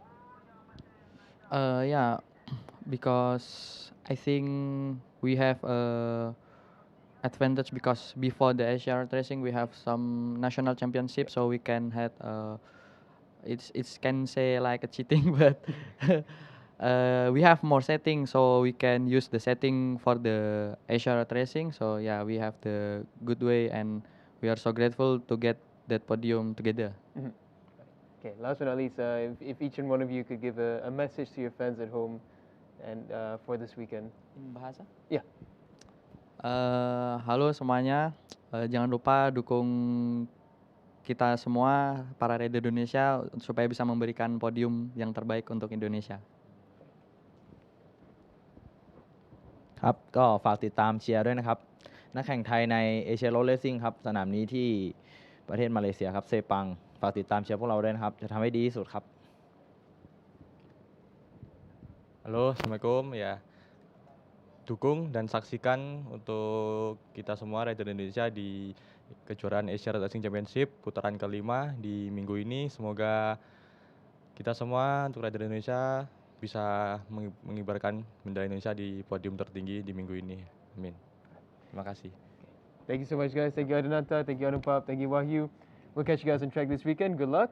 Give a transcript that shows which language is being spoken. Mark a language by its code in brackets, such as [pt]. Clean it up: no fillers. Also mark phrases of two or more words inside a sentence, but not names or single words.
[en] Yeah, because I think we have a advantage because before the Asia racing we have some national championship, so we can have it's can say like a cheating, but we have more settings, so we can use the setting for the Asia racing. So yeah, we have the good way, and we are so grateful to get that podium together. Mhm. Okay, last but not least, if each and one of you could give a message to your fans at home and for this weekend. In bahasa? Yeah. [id] Halo semuanya, jangan lupa dukung kita semua para rider Indonesia supaya bisa memberikan podium yang terbaik untuk Indonesia. [th] ครับก็ฝากติดตามเชียร์ด้วยนะครับนักแข่งไทยในเอเชียโรดเลสซิ่งครับสนามนี้ที่ประเทศมาเลเซียครับเซปังฝากติดตามเชียร์พวกเราด้วยนะครับจะทำให้ดีที่สุดครับ [id] Halo, assalamualaikum. Ya, dukung dan saksikan untuk kita semua rider Indonesia di kejuaraan Asia Racing Championship putaran kelima di minggu ini. Semoga kita semua untuk rider Indonesia bisa mengibarkan bendera Indonesia di podium tertinggi di minggu ini. Amin. Terima kasih. [en] Thank you so much, guys. Thank you, Adinata. Thank you, Anupap. Thank you, Wahyu. We'll catch you guys on track this weekend. Good luck.